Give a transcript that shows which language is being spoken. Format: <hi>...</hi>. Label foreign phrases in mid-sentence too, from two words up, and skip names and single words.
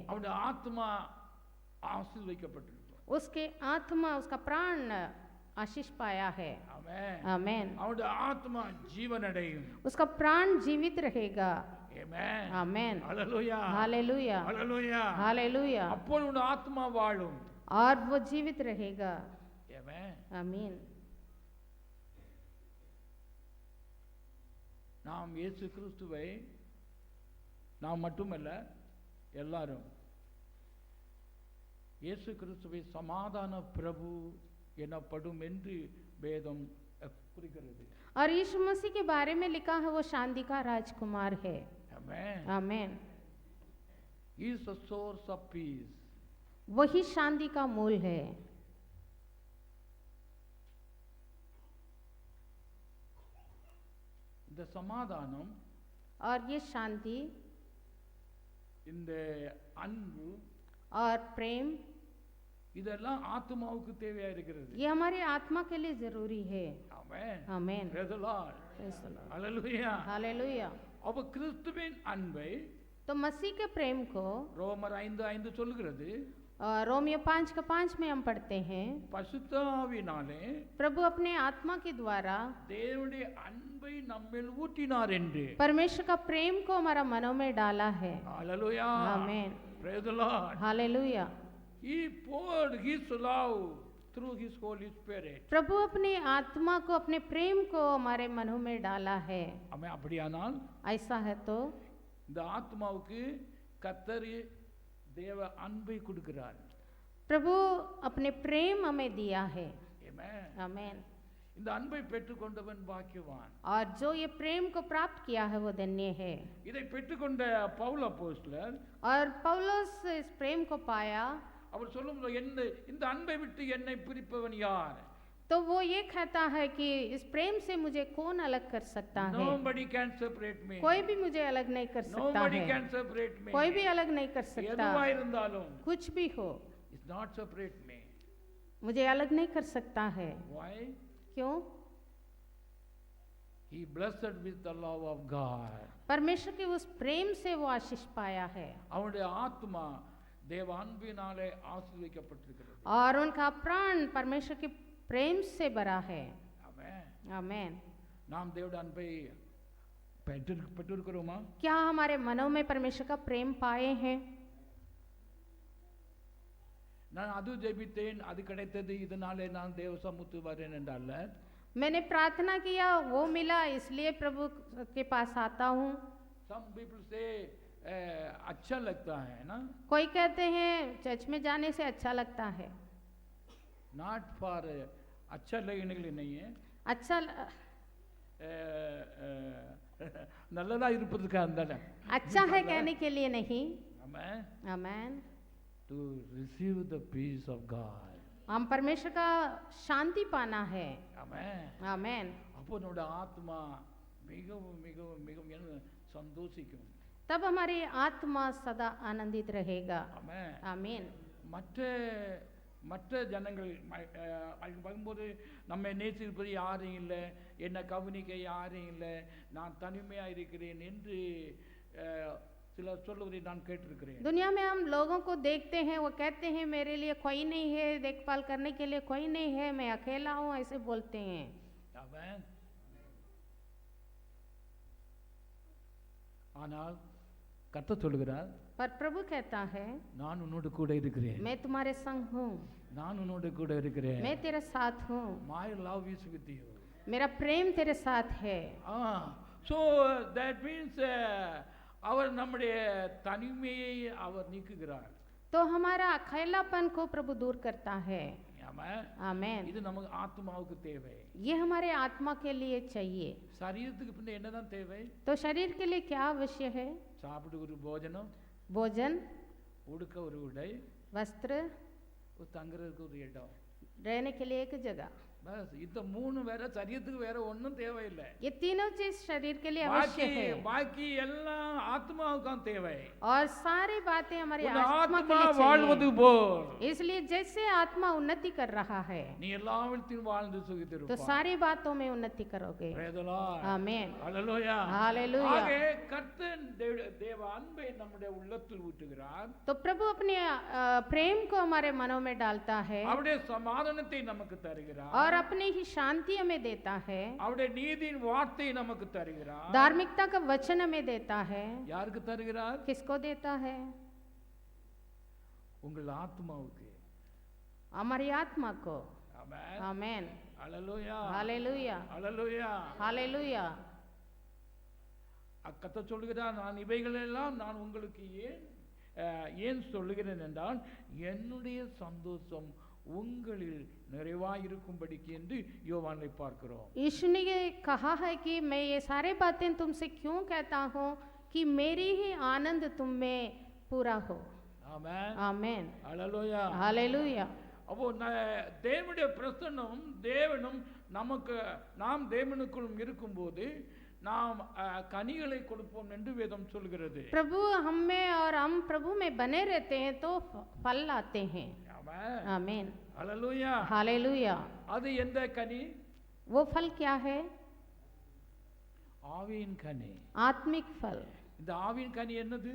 <ta>அவனுடைய ஆத்மா ஆசீர்வதிக்கப்பட்டிருக்கும்.</ta> <hi>उसके आत्मा, उसका प्राण आशीष पाया है.</hi> <ta>ஆமென்.</ta> <hi>आमेन.</hi> <ta>அவனுடைய ஆத்மா ஜீவன் அடையும்.</ta> <hi>उसका प्राण जीवित रहेगा.</hi> <ta>ஆமென்.</ta> <hi>आमेन.</hi> <ta>அல்லேலூயா.</ta> <hi>हालेलुया.</hi> <ta>அல்லேலூயா.</ta> <hi>हालेलुया.</hi> <ta>அப்பொழுது உன் ஆத்மா வாழும்.</ta> <hi>और वो जीवित रहेगा.</hi> <ta>ஆமென்.</ta> <hi>आमीन.</hi> <ta>நாம் இயேசு கிறிஸ்துவை, நாம் மட்டுமல்ல எல்லாரும் இயேசு கிறிஸ்துவை சமாதான பிரபு எனப்படும் என்று வேதம் குறிக்கிறது.</ta> <hi>और यीशु मसीह के बारे में लिखा है वो शांति का राजकुमार है. आमेन. आमेन.</hi> <en>He is the source of peace.</en> <hi>वही शांति का मूल है.</hi> <ta>இந்த சமாதானம்,</ta> <hi>और ये शांति</hi> <ta>இந்த அன்பு,</ta> <hi>और प्रेम</hi> <ta>இதெல்லாம் ஆத்மாவுக்கு தேவையா இருக்கிறது.</ta> <hi>ये हमारे आत्मा के लिए जरूरी है।</hi> <ta>ஆமென்.</ta> <hi>आमेन।</hi> <en>Praise the Lord. Praise the Lord। Hallelujah.</en> <hi>हालेलुया।</hi> <ta>அப்ப கிறிஸ்துவின் அன்பை</ta> <hi>तो मसीह के प्रेम को</hi> <ta>ரோமர் 5:5 சொல்லுகிறது,</ta> <hi>रोमियो 5:5 में हम पढ़ते हैं,</hi> <ta>பசுத்த ஆவியினாலே</ta> <hi>प्रभु अपने आत्मा के द्वारा</hi> <ta>தேவனுடைய அன்பை நம்மில் ஊற்றினார் என்று.</ta> <hi>परमेश्वर का प्रेम को हमारा मनों में डाला है।</hi> <en>Hallelujah.</en> <hi>आमेन।</hi> <en>Praise the Lord.</en> <hi>हालेलुया।</hi> <en>He poured his love through his Holy Spirit.</en> <hi>प्रभु अपनी आत्मा को, अपने प्रेम को हमारे मनों में डाला है।</hi> <ta>ஆமென். அப்படியானால்</ta> <hi>ऐसा है तो</hi> <ta>இந்த ஆத்மாவுக்கு கர்த்தர் தேவ அன்பை கொடுக்கிறார்.</ta> <hi>प्रभु अपने प्रेम हमें दिया है।</hi> <en>Amen.</en> <hi>आमेन।</hi> <ta>இந்த அன்பை பெற்றுக்கொண்டவன் பாக்கியவான்.</ta> <hi>और जो ये प्रेम को प्राप्त किया है वो धन्य है।</hi> <ta>இதை பெற்றுக்கொண்ட பவுல் அப்போஸ்தலர்</ta> <hi>और पौलुस इस प्रेम को पाया</hi> <ta>அவர் சொல்லும்போது இந்த அன்பை விட்டு என்னை பிரிப்பவன் யார்?</ta> <hi>तो वो ये कहता है कि इस प्रेम से मुझे कौन अलग कर सकता है?</hi> <en>Nobody can separate me.</en> <hi>कोई भी मुझे अलग नहीं कर सकता</hi> <en>Nobody</en> <hi>है।</hi> <en>can separate me.</en> <hi>कोई भी अलग नहीं कर सकता।</hi> <ta>எதுவா இருந்தாலும்</ta> <hi>कुछ भी हो</hi> <en>it's not separate me.</en> <hi>मुझे अलग नहीं कर सकता है।</hi> <en>Why?</en> <hi>क्यों?</hi> <en>He blessed with the love of God.</en> <hi>परमेश्वर के उस प्रेम से वो आशीष पाया है</hi> <ta>அவனுடைய ஆத்மா தேவ அன்பினாலே ஆசீர்வதிக்கப்பட்டிருக்கிறது.</ta> <hi>और उनका प्राण परमेश्वर के प्रेम से भरा है।</hi> <ta>ஆமென்.</ta> <hi>आमेन।</hi> <ta>நாம் தேவனுடைய அன்பை பெற்றிருக்கிறோமா?</ta> <hi>क्या हमारे मनों में परमेश्वर का प्रेम पाए हैं?</hi> <ta>நான் அது ஜெபித்தேன், அது கிடைத்தது, இதனாலே நான் தேவ சமூகத்துக்கு வரேன் என்றல்ல.</ta> <hi>मैंने प्रार्थना किया, वो मिला, इसलिए प्रभु के पास आता हूँ।</hi> <en>Some people say</en> <hi>अच्छा लगता है ना, कोई कहते हैं चर्च में जाने से अच्छा लगता है।</hi> <en>not for</en> <hi>अच्छा लगने के लिए नहीं है, अच्छा</hi> <ta>நல்லதா இருப்பதுக்காக இருந்தால</ta> <hi>अच्छा है कहने के लिए नहीं।</hi> <ta>ஆமென்.</ta> <hi>आमेन।</hi> <en>To receive the peace of God.</en> <hi>हम परमेश्वर का शांति पाना है।</hi> <ta>ஆமென்.</ta> <hi>आमेन।</hi> <ta>அப்போ நம்முடைய ஆத்மா மிகவும் மிகவும் மிகவும் சந்தோஷிக்கும்.</ta> <hi>तब हमारी आत्मा सदा आनंदित रहेगा।</hi> <ta>ஆமென்.</ta> <hi>आमीन।</hi> <ta>மற்ற ஜனங்கள் அதுக்கு பார்க்கும்போது நம்ம நேசிப்பது யாரும் இல்லை, என்னை கவனிக்க யாரும் இல்லை, நான் தனிமையாக இருக்கிறேன் என்று சிலர் சொல்லுவதை நான் கேட்டிருக்கிறேன்.</ta> <hi>दुनिया में हम लोगों को देखते हैं, वो कहते हैं मेरे लिए कोई नहीं है, देखभाल करने के लिए कोई नहीं है, मैं अकेला हूँ, ऐसे बोलते हैं।</hi> <ta>ஆமென். ஆனால் கர்த்தர் சொல்லுகிறார்,</ta> <hi>पर प्रभु कहता है</hi> <ta>நான் உன்னோடு கூட இருக்கிறேன்,</ta> <hi>मैं तुम्हारे संग हूँ,</hi> <ta>நான் உன்னோடு கூட இருக்கிறேன்.</ta> <hi>मैं तेरे साथ हूँ,</hi> <en>My love is with you.</en> <hi>मेरा प्रेम तेरे साथ है।</hi> <en>So that means</en> <ta>அவர் நம்முடைய தனிமையை அவர் நீக்குகிறார்.</ta> <hi>तो हमारा अकेलापन को प्रभु दूर करता है।</hi> <ta>ஆமென்.</ta> <hi>आमेन।</hi> <ta>இது நமக்கு ஆத்மாவுக்கு தேவை.</ta> <hi>ये हमारे आत्मा के लिए चाहिए।</hi> <ta>சரீரத்துக்கு பின்ன என்னதான் தேவை?</ta> <hi>तो शरीर के लिए क्या आवश्यक है?</hi> <ta>சாப்பிட ஒரு போஜனம்,</ta> <hi>भोजन,</hi> <ta>உடுக்க ஒரு உடை,</ta> <hi>वस्त्र,</hi> <ta>ஒரு தங்குறதுக்கு ஒரு இடம்.</ta> <hi>रहने के लिए एक जगह।</hi> <ta>பஸ் இந்த மூணு வேற, சரீரத்துக்கு வேற ஒன்றும் தேவையில்லை.</ta> <hi>ये तीनों चीज शरीर के लिए आवश्यक है।</hi> <ta>பாக்கி எல்லாம் ஆத்மாவுக்கு தேவை.</ta> <hi>और सारी बातें हमारी</hi> <ta>உன்</ta> <hi>आत्मा के</hi> <ta>ஆத்மா</ta> <hi>लिए</hi> <ta>வாழ்வது</ta> <hi>चाहिए।</hi> <ta>போல்</ta> <hi>इसलिए जैसे आत्मा उन्नति कर रहा है,</hi> <ta>நீ எல்லாவற்றையும் வாழ்ந்து</ta> <hi>तो</hi> <ta>சுகித்திருப்பாய்.</ta> <hi>सारी बातों में उन्नति करोगे।</hi> <en>Praise the Lord.</en> <hi>आमेन।</hi> <ta>ஹல்லேலூயா.</ta> <hi>हालेलुया।</hi> <ta>ஆகவே கர்த்தர் தேவ அன்பை நம்முடைய உள்ளத்தில் ஊற்றுகிறார்.</ta> <hi>तो प्रभु अपने प्रेम को हमारे मनों में डालता है</hi> <ta>அவருடைய சமாதானத்தை நமக்கு தருகிறார்.</ta> <hi>और अपनी ही शांति हमें देता है।</hi> <ta>அவருடைய நீதியின் வார்த்தையை நமக்கு தருகிறார்.</ta> <hi>धार्मिकता का वचन हमें देता है।</hi> <ta>யாருக்கு தருகிறார்?</ta> <hi>किसको देता है?</hi> <ta>உங்கள் ஆத்மாவுக்கு.</ta> <hi>हमारी आत्मा को।</hi> <ta>ஆமென்.</ta> <hi>आमेन।</hi> <ta>ஹல்லேலூயா.</ta> <hi>हालेलुया।</hi> <ta>ஹல்லேலூயா.</ta> <hi>हालेलुया।</hi> <ta>கர்த்தர் சொல்கிறார், நான் இவைகளெல்லாம் நான் உங்களுக்கு ஏன் சொல்லுகிறேன் என்றால் என்னுடைய சந்தோஷம் உங்களில் நிறைவாயிருக்கும்படிக்கு என்று யோவானை பார்க்கிறோம்.</ta> <hi>यीशु ने ये कहा है कि मैं ये सारे बातें तुमसे क्यों कहता हूँ कि मेरी ही आनंद तुम में पूरा हो।</hi> <ta>ஆமென்.</ta> <hi>आमेन।</hi> <ta>ஹல்லேலூயா.</ta> <hi>हालेलुया।</hi> <ta>அப்போ தேவனுடைய பிரசன்னம் தேவனும் நமக்கு நாம் தேவனுக்குள் இருக்கும்போது நாம் கனிகளை கொடுப்போம் என்று வேதம் சொல்கிறது.</ta> <hi>प्रभु हम में और हम प्रभु में बने रहते हैं तो फल लाते हैं।</hi> <en>Amen.</en> <hi>आमीन।</hi> <en>Hallelujah.</en> <hi>हालेलुया।</hi> <ta>அது எந்த கனி?</ta> <hi>वो फल क्या है?</hi> <ta>ஆவியின் கனி.</ta> <hi>आत्मिक फल।</hi> <ta>இந்த ஆவியின் கனி என்னது?</ta>